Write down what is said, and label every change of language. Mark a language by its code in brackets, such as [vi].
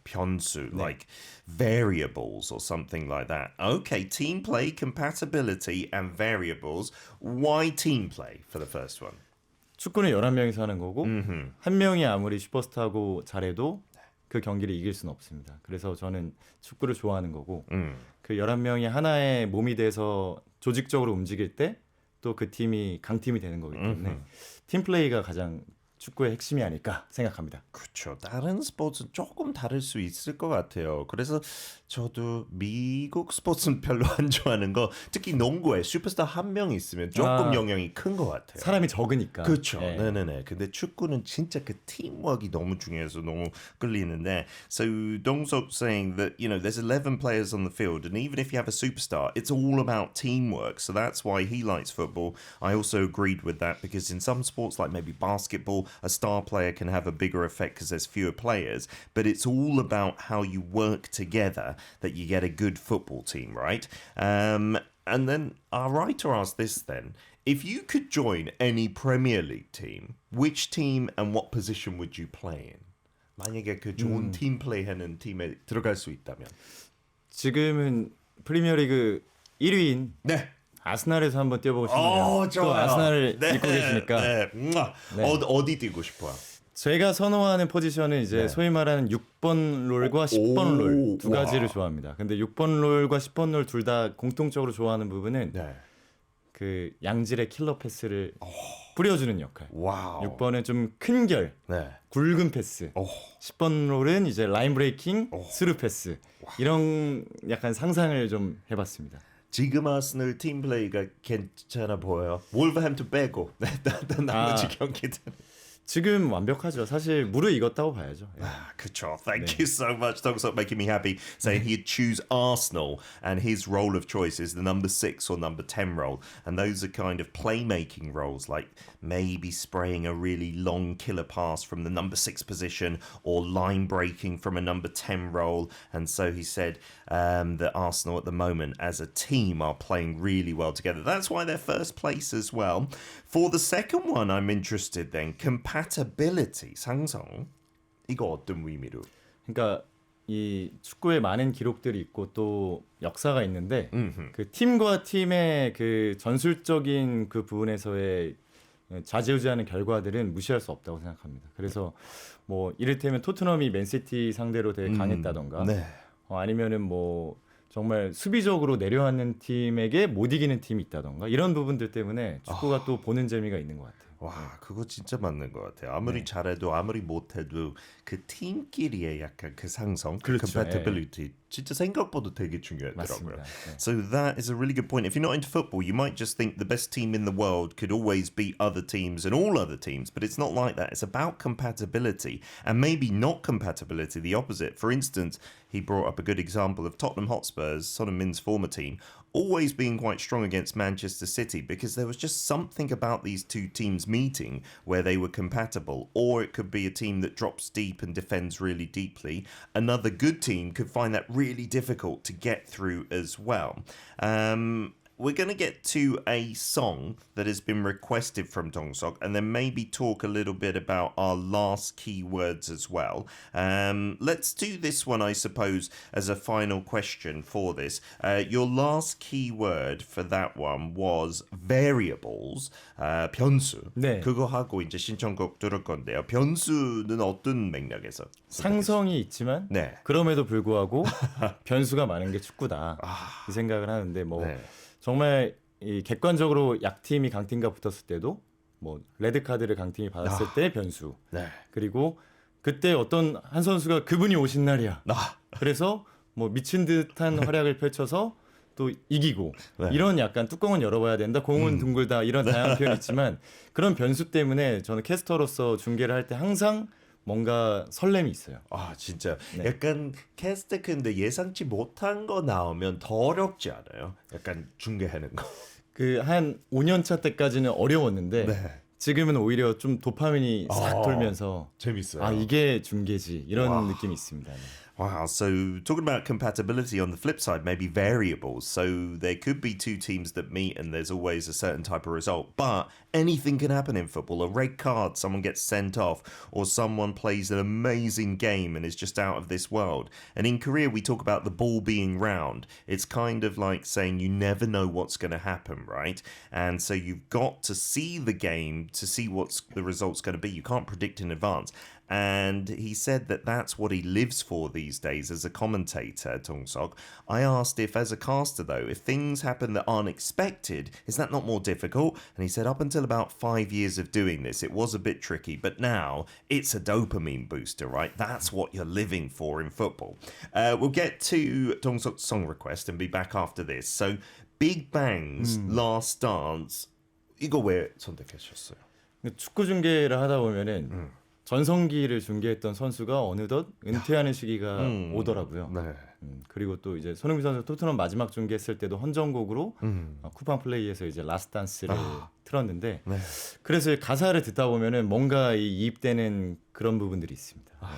[en] 변수, like variables or something like that. Okay, team play, compatibility, and variables. Why team play for the first one? [ko] 축구는 11명이서 하는 거고 한 명이 아무리 슈퍼스타고 잘해도 그 경기를 이길 수는 없습니다. 그래서 저는 축구를 좋아하는 거고 그 11명이 하나의 몸이 돼서 조직적으로 움직일 때 또 그 팀이 강팀이 되는 거기 때문에 팀 플레이가 가장 축구의 핵심이 아닐까 생각합니다. 그렇죠. 다른 스포츠는 조금 다를 수 있을 것 같아요. 그래서 저도 미국 스포츠는 별로 안 좋아하는 거, 특히 농구에 슈퍼스타 한 명 있으면 조금 영향이 큰 것 같아요. 사람이 적으니까. 그렇죠. 네. 네네네. 근데 축구는 진짜 그 팀워크가 너무 중요해서 너무 끌리는데. [en] So Dong-Sok saying that, you know, there's 11 players on the field, and even if you have a superstar, it's all about teamwork. So that's why he likes football. I also agreed with that because in some sports, like maybe basketball, a star player can have a bigger effect because there's fewer players. But it's all about how you work together that you get a good football team, right? And then our writer asked this then. If you could join any Premier League team, which team and what position would you play in? [ko] 만약에 그 좋은 팀 플레이하는 팀에 들어갈 수 있다면. 지금은 프리미어리그 1위인 네. 아스날에서 한번 뛰어보고 싶네요. 또 아스날을 입고 계시니까. 네. 네. 어디 뛰고 싶어요? 제가 선호하는 포지션은 이제 네. 소위 말하는 6번 롤과 10번 롤 두 가지를 와. 좋아합니다. 근데 6번 롤과 10번 롤 둘 다 공통적으로 좋아하는 부분은 네. 그 양질의 킬러 패스를 뿌려주는 역할. 와우. 6번은 좀 큰 결, 네. 굵은 패스. 10번 롤은 이제 라인 브레이킹, 스루 패스. 이런 약간 상상을 좀 해봤습니다. 지금 아스널 팀 플레이가 괜찮아 보여요. wolverhampton 빼고 나머지 경기들. 지금 완벽하죠. 사실 무르익었다고 봐야죠. 예. [en] Kachor, thank you so much. Dogsok making me happy, saying he'd choose Arsenal and his role of choice is the number 6 or number 10 role. And those are kind of playmaking roles, like maybe spraying a really long killer pass from the number 6 position or line breaking from a number 10 role. And so he said that Arsenal at the moment as a team are playing really well together. That's why they're first place as well. For the second one, I'm interested then, compatibility, 상성. [ko] 이거 어떤 의미로? 그러니까 이 축구에 많은 기록들이 있고 또 역사가 있는데 그 팀과 팀의 그 전술적인 그 부분에서의 좌지우지하는 결과들은 무시할 수 없다고 생각합니다. 그래서 뭐 이를테면 토트넘이 맨시티 상대로 되게 강했다던가 네. 아니면은 뭐 정말 수비적으로 내려앉는 팀에게 못 이기는 팀이 있다던가 이런 부분들 때문에 축구가 또 보는 재미가 있는 것 같아요. 와, 그거 진짜 맞는 것 같아요. 아무리 잘해도 아무리 못해도 그 팀끼리의 약간 그 상성, 그 그렇죠. compatibility 진짜 생각보다 되게 중요하더라고요. 맞습니다. 네. [en] So that is a really good point. If you're not into football, you might just think the best team in the world could always beat other teams and all other teams, but it's not like that. It's about compatibility and maybe not compatibility, the opposite. For instance, he brought up a good example of Tottenham Hotspurs, Son Heung-min's former team, always being quite strong against Manchester City because there was just something about these two teams meeting where they were compatible. Or it could be a team that drops deep and defends really deeply. Another good team could find that really difficult to get through as well. We're going to get to a song that has been requested from Dongsok and then maybe talk a little bit about our last keywords as well. Let's do this one, I suppose, as a final question for this. Your last keyword for that one was variables, 변수. [ko] 네. 그거 하고 이제 신청곡 들을 건데요. 변수는 어떤 맥락에서? 상성이 있지만 네. 그럼에도 불구하고 변수가 많은 게 축구다 이 생각을 하는데 뭐 네. 정말 이 객관적으로 약팀이 강팀과 붙었을 때도 뭐 레드 카드를 강팀이 받았을 때 변수 네. 그리고 그때 어떤 한 선수가 그분이 오신 날이야 그래서 뭐 미친 듯한 활약을 펼쳐서 또 이기고 네. 이런 약간 뚜껑은 열어봐야 된다 공은 둥글다 이런 다양한 표현이 있지만 그런 변수 때문에 저는 캐스터로서 중계를 할 때 항상 뭔가 설렘이 있어요. 아 진짜 네. 약간 캐스트 근데 예상치 못한 거 나오면 더 어렵지 않아요? 약간 중계하는 거. 그 한 5년 차 때까지는 어려웠는데 네. 지금은 오히려 좀 도파민이 싹 돌면서 재밌어요. 아 이게 중계지 이런 느낌이 있습니다. 네. [en] Wow, so talking about compatibility on the flip side, maybe variables. So there could be two teams that meet and there's always a certain type of result. But anything can happen in football. A red card, someone gets sent off, or someone plays an amazing game and is just out of this world. And in Korea, we talk about the ball being round. It's kind of like saying you never know what's going to happen, right? And so you've got to see the game to see what's the result's going to be. You can't predict in advance. And he said that that's what he lives for these days as a commentator, Dong-sok. I asked if, as a caster though, if things happen that aren't expected, is that not more difficult? And he said up until about 5 years of doing this, it was a bit tricky, but now it's a dopamine booster, right? That's what you're living for in football. We'll get to Dong-sok's song request and be back after this. [ko] So, Big Bang's Last Dance, 이거 왜 선택하셨어요? 축구 중계를 하다 보면은 전성기를 중계했던 선수가 어느덧 은퇴하는 시기가 오더라고요. 네. 그리고 또 이제 손흥민 선수 토트넘 마지막 중계했을 때도 헌정곡으로 쿠팡 플레이에서 이제 라스트 단스를 틀었는데 네. 그래서 가사를 듣다 보면은 뭔가 이입되는 그런 부분들이 있습니다.